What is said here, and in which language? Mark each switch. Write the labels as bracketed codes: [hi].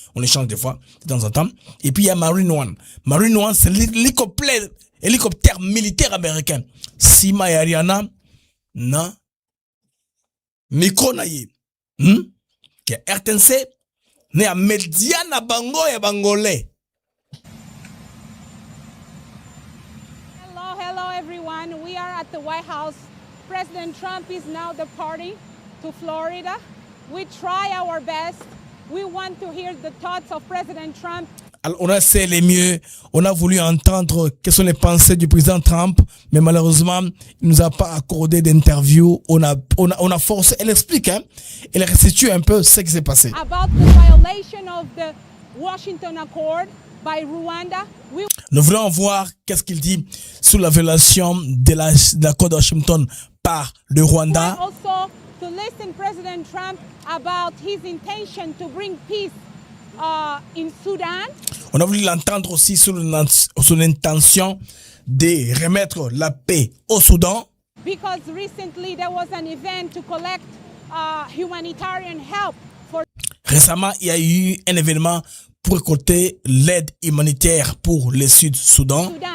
[fr] On les change des fois, de temps en temps. Et puis il y a Marine One. Marine One, c'est l'hélicoptère militaire américain. [ln] Sima et Ariana, na, micro na ye. [fr] Qui est RTNC, né à Mediana Bango et Bangolais. [en] Hello everyone. We are at the White House. President Trump is now departing to Florida. We try our best. We want to hear the thoughts of President Trump. [fr] Alors, on a essayé les mieux. On a voulu entendre quelles sont les pensées du président Trump, mais malheureusement, il nous a pas accordé d'interview. On a forcé. Elle explique, hein. Elle restitue un peu ce qui s'est passé. [en] About the violation of the Washington Accord by Rwanda. [fr] Nous voulons voir qu'est-ce qu'il dit sur la violation de l'accord de Washington par le Rwanda. [en] Also to listen President Trump about his intention to bring peace in Sudan. [fr] On a voulu l'entendre aussi sur son intention de remettre la paix au Soudan. [en] Because recently there was an event to collect humanitarian help for. [fr] Récemment, il y a eu un événement pour récolter l'aide humanitaire pour le Sud-Soudan.